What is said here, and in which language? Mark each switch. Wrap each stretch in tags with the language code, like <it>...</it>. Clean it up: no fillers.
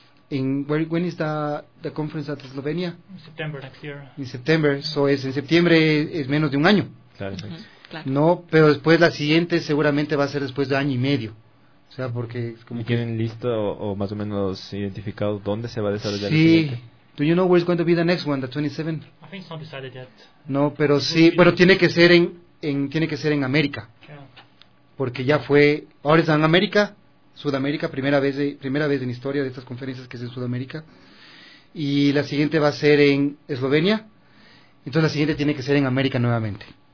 <en>When is the conference at Slovenia? In September next year. In September, so</en> <es>es en septiembre, es menos de un año. Claro, claro. No, pero después la siguiente seguramente va a ser después de año y medio. O sea, porque es como... ¿Y tienen listo o más o menos identificado dónde se va a desarrollar? Sí.</es> <en>Do you know where is going to be the next one, the 27? I think it's not decided yet.</en> <es>No, pero sí, bueno, tiene que ser en América.</es> <en>Yeah.</en> <es>Porque ya fue, ahora es en América. Sudamérica, primera vez en historia de estas conferencias que es en Sudamérica. Y la siguiente va a ser en Eslovenia. Entonces la siguiente tiene que ser en América nuevamente.</es>